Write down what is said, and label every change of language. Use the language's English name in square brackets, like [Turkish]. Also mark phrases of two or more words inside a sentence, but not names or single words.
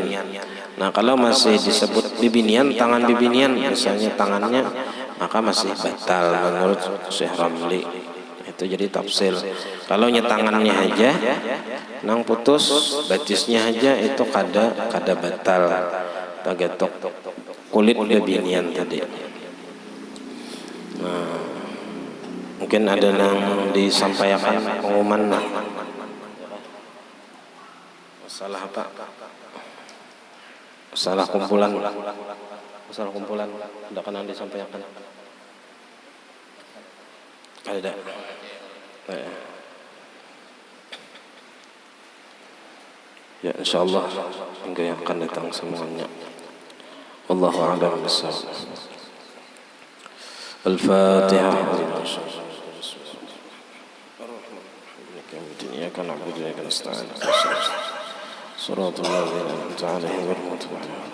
[Indonesian] Nah kalau masih disebut bibinian, tangan bibinian misalnya tangannya, maka masih batal menurut Syekh Ramli. Itu jadi tafsir. [Banjar] Kalau tangannya aja nang putus, batisnya aja itu kada batal. Tagetok kulit bibinian tadi. [Indonesian] Nah mungkin ada yang disampaikan pengumuman masalah apa? Masalah kumpulan. Masalah kumpulan. Ada kan yang disampaikan? Ada. Ya insyaallah minggu yang akan datang semuanya. [Arabic] والله أعلم بالصواب. الفاتحة. إياك نعبد وإياك نستعين صراط الذين أنعمت عليهم غير المغضوب عليهم.